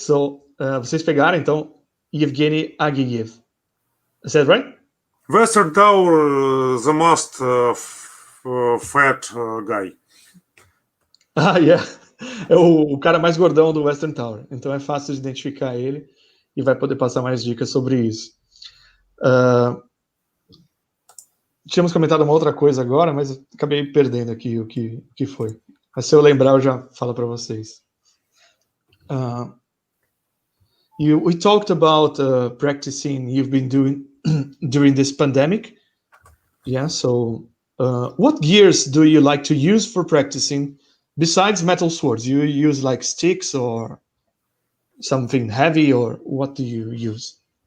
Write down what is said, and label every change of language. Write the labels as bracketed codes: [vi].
[pt] So, vocês pegaram, então, Evgeny Ageev. [en] Is that right? Western Tower, the most fat guy. Yeah. [pt] É o cara mais gordão do Western Tower. Então é fácil de identificar ele e vai poder passar mais dicas sobre isso. Tínhamos comentado uma outra coisa agora, mas acabei perdendo aqui o que foi. Mas se eu lembrar, eu já falo para vocês. [en] We talked about practicing you've been doing during this pandemic. Yeah, so what gears do you like to use for practicing besides metal swords? Do you use like sticks or something heavy, or what do you use?